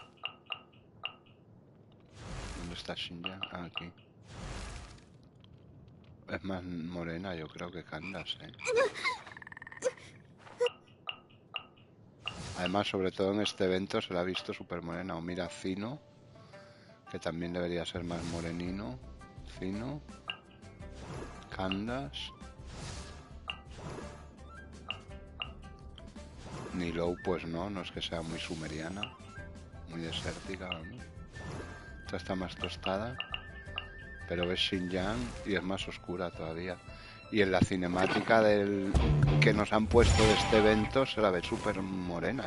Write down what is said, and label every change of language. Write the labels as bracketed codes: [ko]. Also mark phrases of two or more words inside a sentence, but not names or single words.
[es] ¿Dónde está Xinjiang? Ah, aquí. Es más morena, yo creo que Candas, ¿eh? Además, sobre todo en este evento se la ha visto súper morena. O mira Fino, que también debería ser más morenino. Fino. Candas. Nilou, pues no es que sea muy sumeriana. Muy desértica, ¿no? Esta está más tostada. Pero ves Xinjiang y es más oscura todavía. Y en la cinemática que nos han puesto de este evento se la ve súper morena.